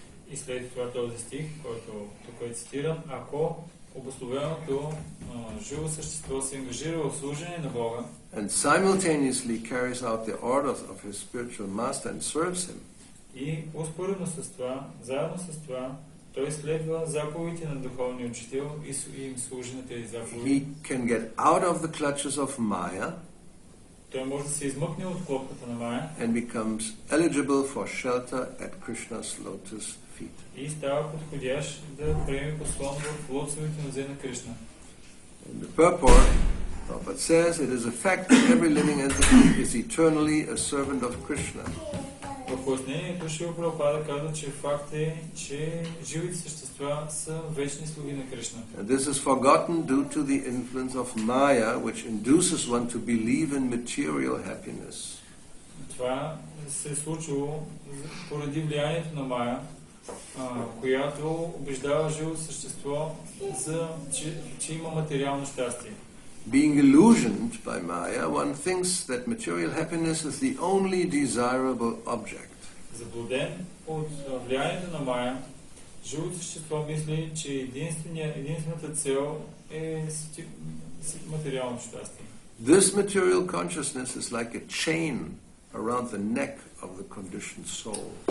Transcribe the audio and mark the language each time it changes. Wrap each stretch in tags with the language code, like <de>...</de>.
<bg>и след това този стих, който тук е цитиран, ако обусловеното живо същество се ангажира в служение на Бога</bg> <en>and simultaneously carries out the orders of his spiritual master and serves him,</en> <bg>и успоредно с това, заедно с това, той следва заповедите на духовния учител и им служи на тези заповеди.</bg> <en>he can get out of the clutches of Maya</en> <bg>Той може да се измъкне от клопката на Мая</bg> <en>and becomes eligible for shelter at Krishna's lotus feet.</en> <bg>и става подходящ да приеме послон в лотосовите нозе на Кришна.</bg> <en>In the purport, Prabhupada says, it is a fact that every living entity is eternally a servant of Krishna.</en> <bg>В пояснението Шрила Прабхупада казва, че факт е, че живите същества са вечни слуги на Кришна.</bg> <en>And this is forgotten due to the influence of Maya, which induces one to believe in material happiness.</en> <bg>Това се е случило поради влиянието на Мая, която убеждава живото същество, че има материално щастие.</bg> <en>Being illusioned by Maya, one thinks that material happiness is the only desirable object.</en> <bg>Заблуден от влиянието на Мая, живото същество мисли, че единствената цел е материално щастие.</bg> <en>This material consciousness is like a chain around the neck of the conditioned soul.</en>